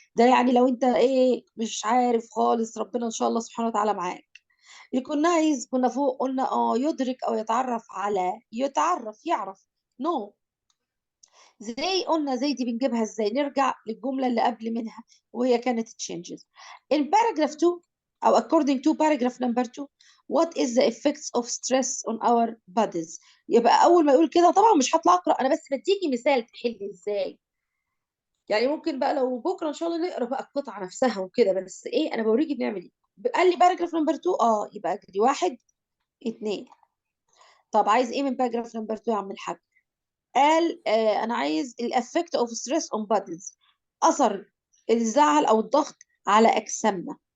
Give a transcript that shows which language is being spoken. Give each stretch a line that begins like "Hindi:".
Arabic: ده يعني لو انت ايه مش عارف خالص، ربنا ان شاء الله سبحانه وتعالى معاك. اللي كنا عايز كنا فوق قلنا يدرك او يتعرف على، يتعرف يعرف. نو زي قلنا زي دي بنجيبها ازاي؟ نرجع للجملة اللي قبل منها وهي كانت changes.
English: In paragraph 2
Arabic: أو
English: according to paragraph number 2 what is the effects of stress on our bodies.
Arabic: يبقى أول ما يقول كده طبعا مش هطلع أقرأ، أنا بس بديكي مثال تحل ازاي. يعني ممكن بقى لو بكرة إن شاء الله نقرأ بقى القطعة نفسها وكده، بس إيه أنا بوريكي بنعمل إيه. قال لي
English: paragraph number 2
Arabic: يبقى أجري 1 2. طب عايز إيه من
English: paragraph number 2
Arabic: يا عم الحاج؟ قال انا عايز
English: الافكت of stress on bodies,
Arabic: اثر الزعل او الضغط على اجسامنا.